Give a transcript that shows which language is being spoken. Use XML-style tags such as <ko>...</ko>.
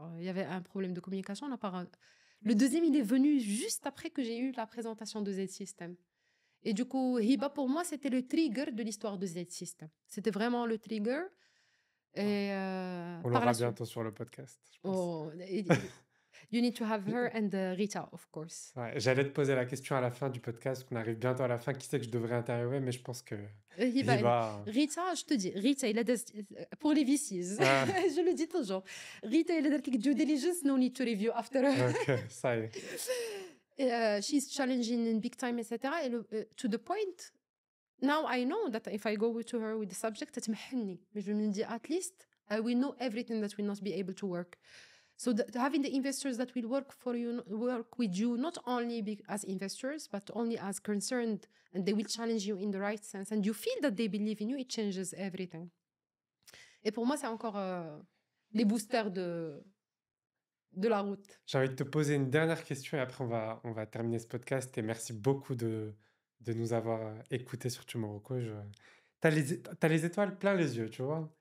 <fr>Il y avait un problème de communication. Le deuxième, il est venu juste après que j'ai eu la présentation de Z-System. Et du coup, Hiba, pour moi, c'était le trigger de l'histoire de Z-System. C'était vraiment le trigger. Et On par l'aura la suite, bientôt sur le podcast, je pense.</fr> <en>you need to have her and Rita, of course.</en> <fr>Ouais, j'allais te poser la question à la fin du podcast, qu'on arrive bientôt à la fin. Qui c'est que je devrais interviewer, mais je pense que Hiba, Hiba. Rita, je te dis, Rita, il a des, pour les VCs, Ah. je le dis toujours. Rita, il a des due diligence,</fr> <en>no need to review after her.</en> <fr>Ok, ça y est.</fr> <en>She's challenging in big time, etc. To the point, now I know that if I go to her with the subject,</en> <ar>تتمحني.</ar> <fr>Mais je me dis,</fr> <en>at least I will know everything that will not be able to work. So having the investors that will work for you, work with you, not only as investors, but only as concerned, and they will challenge you in the right sense, and you feel that they believe in you, it changes everything.</en> <fr>Et pour moi, c'est encore les boosters de la route. J'ai envie de te poser une dernière question et après on va terminer ce podcast. Et merci beaucoup de nous avoir écoutés sur Tomorrowko. T'as les étoiles plein les yeux, tu vois.</fr>